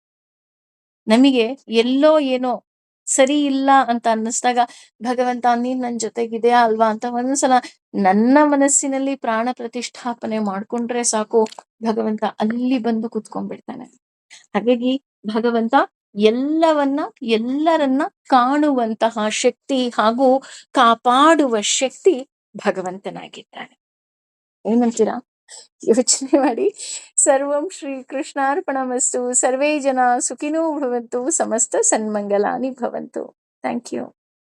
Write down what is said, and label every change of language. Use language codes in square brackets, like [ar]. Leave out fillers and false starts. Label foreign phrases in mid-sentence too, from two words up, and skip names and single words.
[kn] ನಮಗೆ ಎಲ್ಲೋ ಏನೋ ಸರಿ ಇಲ್ಲ ಅಂತ ಅನ್ನಿಸ್ದಾಗ ಭಗವಂತ ನೀನ್ ನನ್ ಜೊತೆಗಿದೆಯಾ ಅಲ್ವಾ ಅಂತ ಒಂದ್ಸಲ ನನ್ನ ಮನಸ್ಸಿನಲ್ಲಿ ಪ್ರಾಣ ಪ್ರತಿಷ್ಠಾಪನೆ ಮಾಡ್ಕೊಂಡ್ರೆ ಸಾಕು, ಭಗವಂತ ಅಲ್ಲಿ ಬಂದು ಕುತ್ಕೊಂಡ್ಬಿಡ್ತಾನೆ. ಹಾಗಾಗಿ ಭಗವಂತ ಎಲ್ಲರನ್ನ ಕಾಣುವಂತಹ ಶಕ್ತಿ ಹಾಗೂ ಕಾಪಾಡುವ ಶಕ್ತಿ ಭಗವಂತನಾಗಿದ್ದಾನೆ. ಏನಂತೀರಾ? ಯೋಚನೆ ಮಾಡಿ. [sa] ಸರ್ವಂ ಶ್ರೀ ಕೃಷ್ಣಾರ್ಪಣಮಸ್ತು. ಸರ್ವೇ ಜನ ಸುಖಿನೋ ಭವಂತು. ಸಮಸ್ತ ಸನ್ಮಂಗಲಾನಿ ಭವಂತು. [en] thank you.